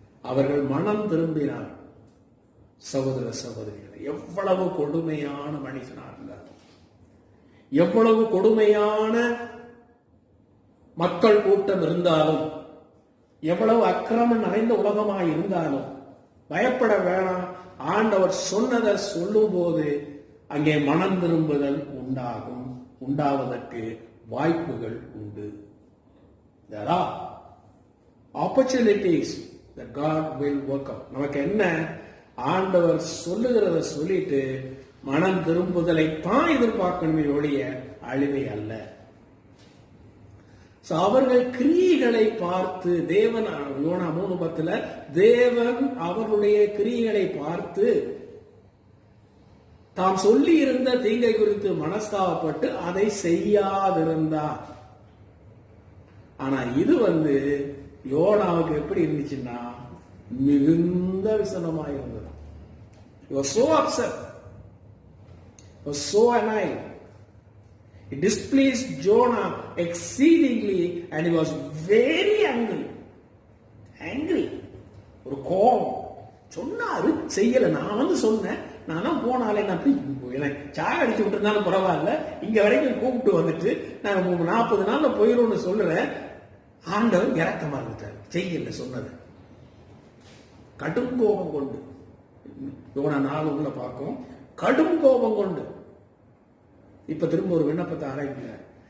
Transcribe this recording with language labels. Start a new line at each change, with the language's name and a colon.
Tamil: அவர்கள் மனம் திரும்பினார். சகோதர சகோதரிகளை, எவ்வளவு கொடுமையான மனிதனாக இருந்தார், எவ்வளவு கொடுமையான மக்கள் கூட்டம் இருந்தாலும், எவ்வளவு அக்கிரமம் நிறைந்த உலகமாக இருந்தாலும் பயப்பட வேணாம். ஆண்டவர் சொன்னதை சொல்லும் போது அங்கே மனம் திரும்புதல் உண்டாவதற்கு வாய்ப்புகள் உண்டு.
English: There are opportunities that God will work out.
Tamil: நமக்கு என்ன, ஆண்டவர் சொல்லுகிறத சொல்லிட்டு மனம் திரும்புதலை தான் எதிர்பார்க்கணுமே ஒழிய அழிவை அல்ல. அவர்கள் கிரியைகளை பார்த்து தேவன், யோனா 3:10 தேவன் அவர்களுடைய கிரியைகளை பார்த்து தாம் சொல்லி இருந்த தீங்கை குறித்து மனஸ்தாபப்பட்டு அதை செய்யாதிருந்தார். ஆனா இது யோனாவுக்கு எப்படி இருந்துச்சுன்னா மிகுந்த விசனமாக இருந்தது.
English: He was so upset. He was so annoyed. It displeased Jonah exceedingly and he was very angry. Angry.
Tamil: ஒரு கோபம். சொன்னாரு செய்யல. நான் சொன்னேன், நானும் போனாலே எனக்கு சாக அடிச்சு விட்டு இருந்தாலும் பரவாயில்ல, இங்க வரைக்கும் கூப்பிட்டு வந்துட்டு நாங்க 40 நாள்ல போயிடும்னு சொல்றேன். ஆண்டவர் இறக்கமா இருந்துட்டார், செய்யல சொன்னது. கடும் கோபம் கொண்டு, யோனா 4 பார்க்கும், கடும் கோபம் கொண்டு இப்ப திரும்ப ஒரு விண்ணப்பத்தை ஆரம்பிக்கிறார்.